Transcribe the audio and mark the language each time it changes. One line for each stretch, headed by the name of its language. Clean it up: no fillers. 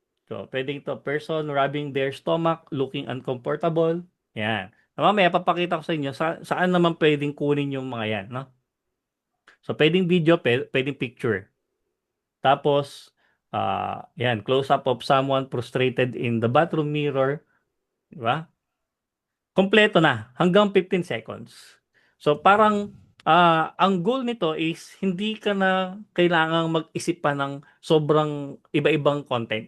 Filipino: So, pwede ito,
English: person rubbing their stomach, looking uncomfortable.
Filipino: Yan. Mamaya, papakita ko sa inyo saan naman pwedeng kunin yung mga yan. No? So, pwedeng video, pwedeng picture. Tapos, yan,
English: close-up of someone prostrated in the bathroom mirror.
Filipino: Di ba? Kompleto na, hanggang 15 seconds. So, parang, ang goal nito is, hindi ka na kailangang mag-isip pa ng sobrang iba-ibang content.